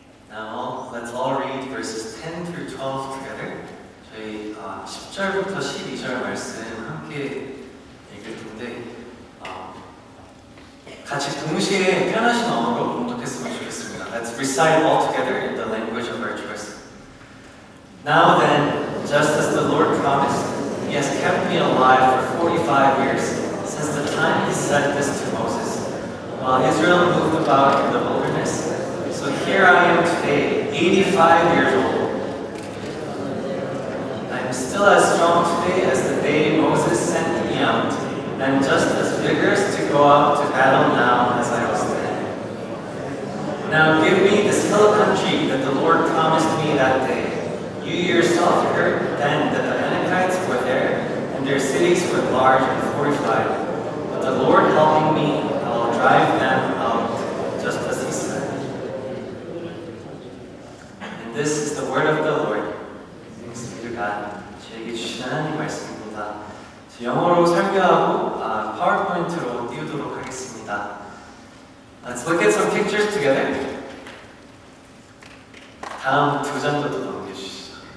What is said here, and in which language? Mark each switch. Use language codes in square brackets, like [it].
[en] Now, let's all read verses 10 through 12 together. [ko] 저희 10절부터 12절 말씀 함께 읽을 텐데 같이 동시에 편하신 언어로 봉독했으면 좋겠습니다. [en] Let's recite all together in the language of our choice. Now then, just as the Lord promised, He has kept me alive for 45 years, since the time He said this to Moses, while Israel moved about in the wilderness. So here I am today, 85 years old. I am still as strong today as the day Moses sent me out, and just as vigorous to go out to battle now as I was then. Now give me this hill country that the Lord promised me that day. You yourself heard then that the Anakites were there, and their cities were large and fortified. But the Lord helping me, I will drive them out, just as He said. This is the word of the Lord. Thanks be to God. [ko] 저에게 주신 하나님 말씀입니다. 영어로 설교하고 파워포인트로 띄우도록 하겠습니다. [en] Let's look at some pictures together. [ko] 다음 두 장도 더 넘겨주시죠.